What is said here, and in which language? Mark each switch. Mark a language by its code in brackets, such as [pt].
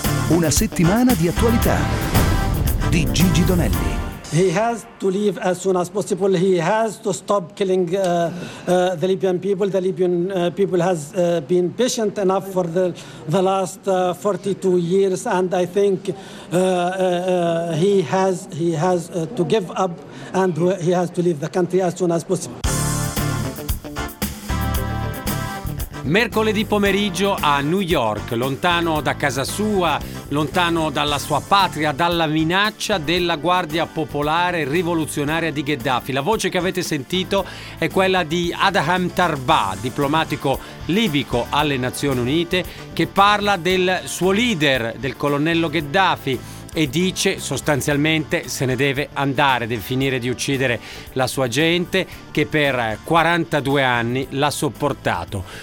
[it] Una settimana di attualità di Gigi Donelli. [en] He has to leave as soon as possible. He has to stop killing the Libyan people. The Libyan people has been patient enough for the last 42 years, and I think he has to give up, and he has to leave the country as soon as possible. [it] Mercoledì pomeriggio a New York, lontano da casa sua, lontano dalla sua patria, dalla minaccia della Guardia Popolare Rivoluzionaria di Gheddafi. La voce che avete sentito è quella di Adham Tarbah, diplomatico libico alle Nazioni Unite, che parla del suo leader, del colonnello Gheddafi, e dice sostanzialmente se ne deve andare, deve finire di uccidere la sua gente che per 42 anni l'ha sopportato.